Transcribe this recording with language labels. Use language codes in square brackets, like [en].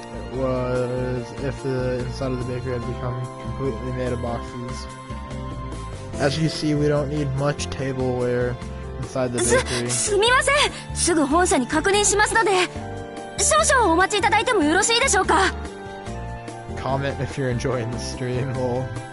[en] It was if the inside of the bakery had become completely made of boxes. As you see, we don't need much tableware inside the bakery. [ja] すみません。すぐ本社に確認しますので、少々お待ちいただいてもよろしいでしょうか。 [en] Comment if you're enjoying the stream, lol.